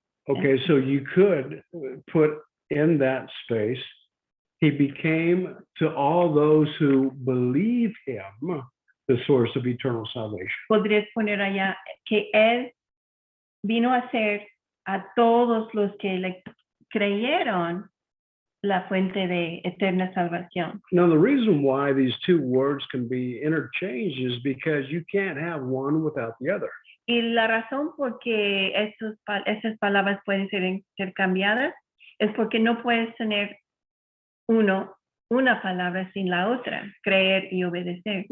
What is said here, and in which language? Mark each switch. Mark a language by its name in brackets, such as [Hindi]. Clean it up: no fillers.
[English] Okay, so you could put in that space, he became to all those who believe him the source of eternal salvation. [Spanish] Podrías poner allá que él vino a ser a todos los que le creyeron la fuente de eterna salvación. [English] Now, the reason why these two words can be interchanged is because you can't have one without the other. [Spanish] Y la razón por que esas palabras pueden ser intercambiadas es porque no puedes tener una palabra sin la otra, creer y obedecer.